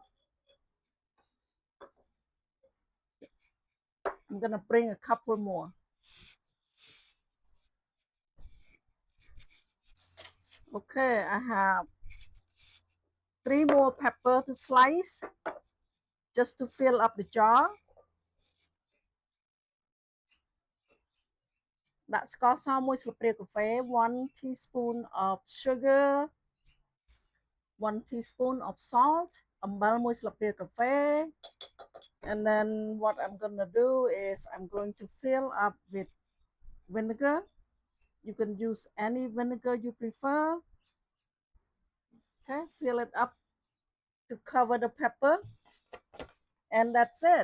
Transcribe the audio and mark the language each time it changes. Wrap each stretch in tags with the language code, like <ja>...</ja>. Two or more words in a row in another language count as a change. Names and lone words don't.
<en>I'm gonna bring a couple more. Okay, I have 3 more pepper to slice just to fill up the jar.</en> <km>ដាក់ស្ករស1ស្លាបព្រាកាហ្វេ</km> <en>1 teaspoon of sugar, 1 teaspoon of salt,</en> <km>អំបិល1ស្លាបព្រាកាហ្វេ</km> <en>and then what I'm gonna do is I'm going to fill up with vinegar. You can use any vinegar you prefer. Okay, fill it up to cover the pepper, and that's it.</en>